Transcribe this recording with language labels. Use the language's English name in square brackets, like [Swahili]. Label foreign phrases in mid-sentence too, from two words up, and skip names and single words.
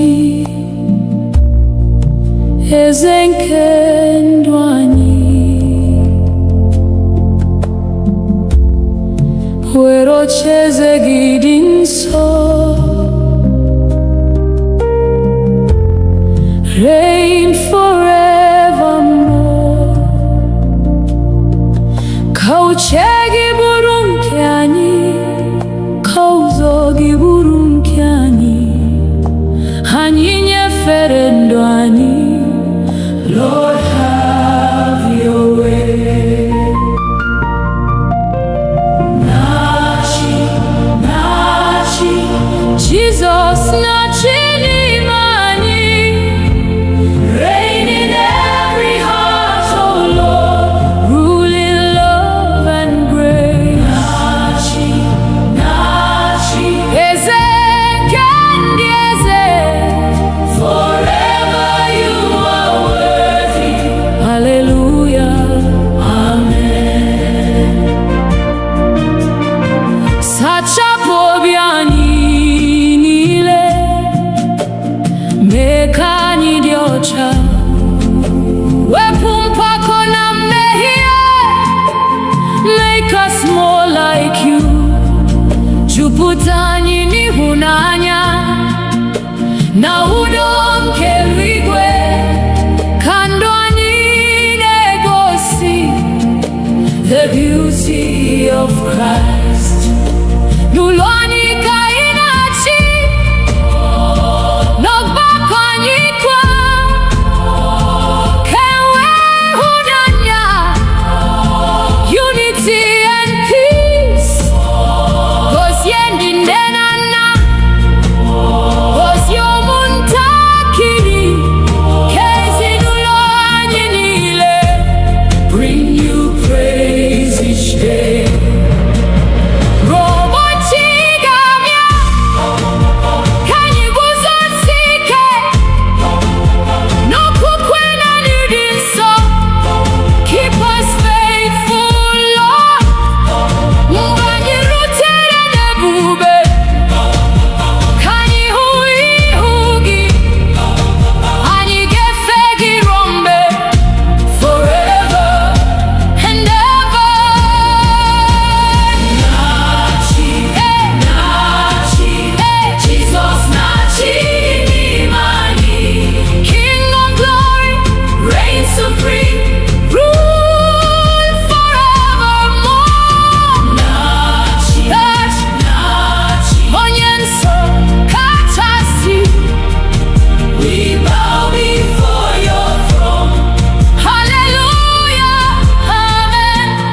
[Igbo] eze nke ndụ anyị, were ocheeze gị dị nsọ, [English] reign forevermore. [Igbo] Ka ka uche gị bụrụ nke anyị, ka ụzọ gị bụrụ nke anyị, anyị nyefere ndụ anyị. [English] Lord, have your way. [Igbo] Nachi, nachi, Jesus nachi n'ime anyị. [English] Reign in every heart, oh Lord, rule in love and grace. [Igbo] Nachi, nachi, eze kandi eze, [English] forever you are worthy. Hallelujah, amen. [Igbo] Sachapụ obi anyị niile, mee ka anyị dị ọcha, wepụ mpako na mmehie, [English] make us more like you. [Igbo] Jupụta anyị n'ịhụnanya na udo nke eluigwe, ka ndụ anyị na-egosi [English] the beauty of Christ. [Igbo] N'ụlọ anyị ka anyị na-achị, n'ọgbakọ anyị kwa, ka enwee ịhụnanya, [English] unity and peace. [Igbo] Gozie ndị nne na nna, gozie ụmụntakịrị, ka ezinụlọ anyị niile [English] bring you praise each day. [Igbo] Ụbọchị ga-abịa, ka anyị guzosie ike n'okwukwe na n'ịdị nsọ. [English] Keep us faithful, Lord. [Igbo] Mgbe anyị rutere n'ebube, ka anyị hụ ihu gị, anyị ga-efe gị ruo mgbe, [English] forever and ever. [Igbo] Nachi, nachi, Jesus nachi n'ime anyị. [English] King of glory, reign supreme, rule forevermore. [Igbo] Nachi, nachi, onye nsọ kachasị, [English] we bow before your throne. Hallelujah, amen.